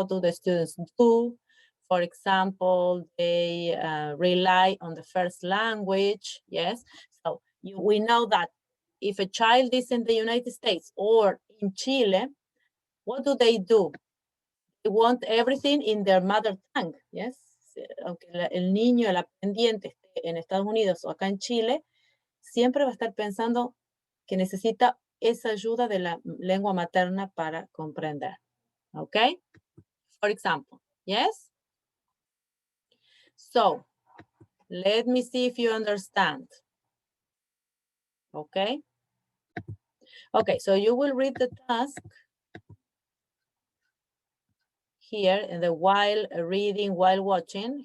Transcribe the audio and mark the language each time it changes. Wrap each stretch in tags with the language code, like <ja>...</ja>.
<en>What do the students do? For example, they rely on the first language, yes? So we know that if a child is in the United States or in Chile, what do? They want everything in their mother tongue, yes?</en> <es>Aunque el niño, el aprendiente esté en Estados Unidos o acá en Chile, siempre va a estar pensando que necesita esa ayuda de la lengua materna para comprender, okay?</es> <en>For example, yes? So, let me see if you understand. Okay? Okay, so you will read the task here in the while reading, while watching.</en>